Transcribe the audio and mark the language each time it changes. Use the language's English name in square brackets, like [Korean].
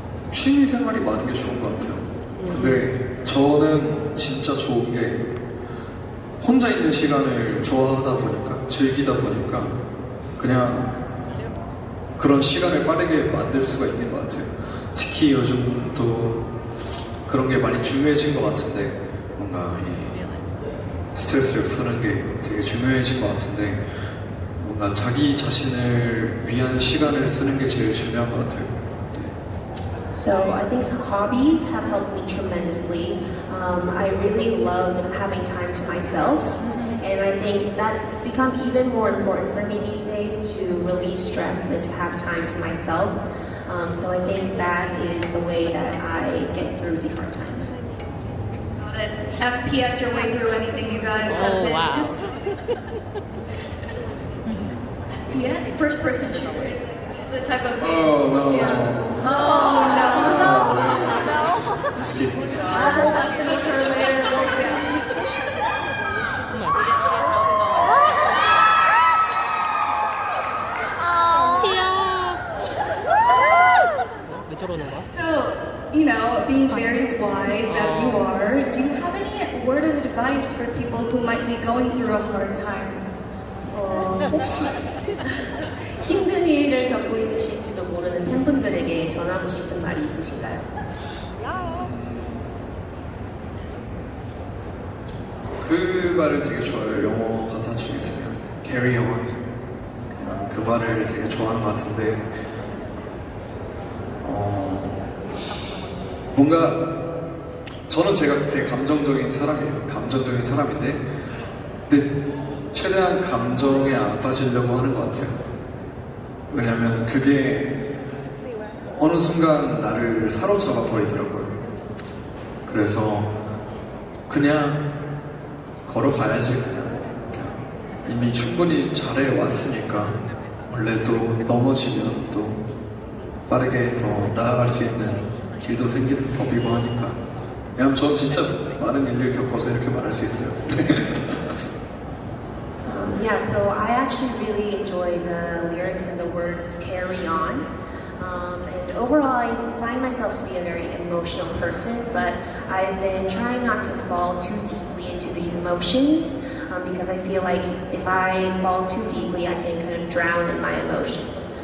[Korean] 취미 생활이 많은 게 좋은 것 같아요. 근데 저는 진짜 좋은 게 혼자 있는 시간을 좋아하다 보니까 즐기다 보니까 그냥 그런 시간을 빠르게 만들 수가 있는 것 같아요. 특히 요즘 또 그런 게 많이 중요해진 것 같은데 뭔가 이 스트레스를 푸는 게 되게 중요해진 것 같은데 뭔가 자기 자신을 위한 시간을 쓰는 게 제일 중요한 것 같아요. [English] So I think some hobbies have helped me tremendously. I really love having time to myself, and I think that's become even more important for me these days to relieve stress and to have time to myself. So I think that is the way that I get through the hard times. Got it. FPS your way through anything, you guys. That's it. Wow. Just FPS, first person shooter. It's a type of game. Oh no. Yeah. Oh no. Just kidding. I'll hold lesson with her later. Well, yeah. [Korean] 왜 저러는 거야? [English] So, you know, being very wise as you are, do you have any word of advice for people who might be going through a hard time? [Korean] 혹시 힘든 일을 겪고 있으실지도 모르는 팬분들에게 전하고 싶은 말이 있으신가요? 그 말을 되게 좋아해요. 영어 가사 중에서는 [English] carry on. [Korean] 그냥 그 말을 되게 좋아하는 것 같은데 뭔가 저는 제가 되게 감정적인 사람이에요. 감정적인 사람인데 근데 최대한 감정에 안 빠지려고 하는 것 같아요. 왜냐면 그게 어느 순간 나를 사로잡아 버리더라고요. 그래서 그냥 걸어가야지 그냥 이미 충분히 잘해왔으니까 원래 또 넘어지면 또 빠르게 더 나아갈 수 있는 길도 생기는 법이고 하니까 왜냐면 전 진짜 많은 일을 겪어서 이렇게 말할 수 있어요. [English] Yeah, so I actually really enjoy the lyrics and the words carry on. And overall, I find myself to be a very emotional person, but I've been trying not to fall too deeply into these emotions because I feel like if I fall too deeply, I can kind of drown in my emotions.